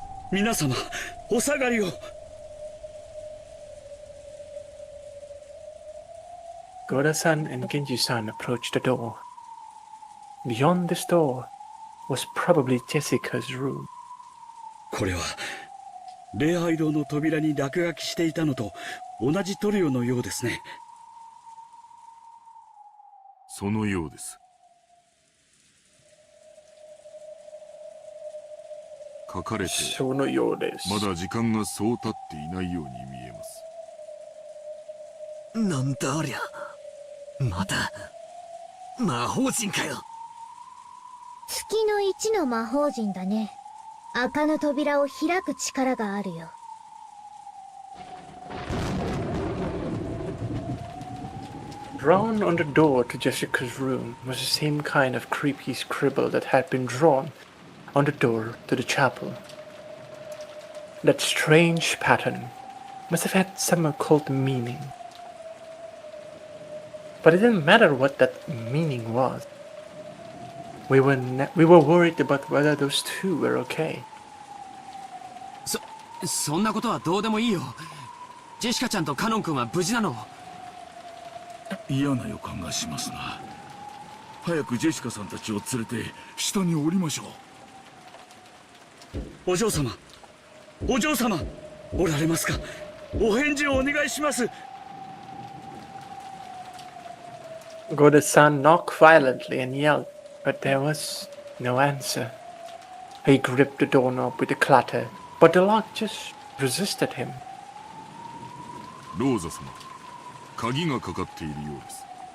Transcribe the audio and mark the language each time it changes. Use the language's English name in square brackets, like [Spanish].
[Japanese] 皆様、お下がりを。 [English] Goda-san and Genji-san approached the door. Beyond this door was probably Jessica's room. [Japanese] これは礼拝堂の扉に落書きしていたのと同じ塗料のようですね。そのようです。書かれてそのようです。まだ時間がそう経っていないように見えます。なんだありゃ。また魔法陣かよ。月の1の魔法陣だね。赤の扉を開く力があるよ。 [English] Drawn on the door to Jessica's room was the same kind of creepy scribble that had been drawn on the door to the chapel. That strange pattern must have had some occult meaning. But it didn't matter what that meaning was. We were worried about whether those two were okay. [Japanese] そんなことはどうでもいいよ。ジェシカちゃんとカノン君は無事なの？嫌な予感がしますな。早くジェシカさんたちを連れて下に降りましょう。お嬢様、お嬢様、おられますか？お返事をお願いします。 [English] Goda-san knocked violently and yelled, but there was no answer. He gripped the doorknob with a clatter, but the lock just resisted him. [Japanese] ローザ様、鍵がかかっているようです。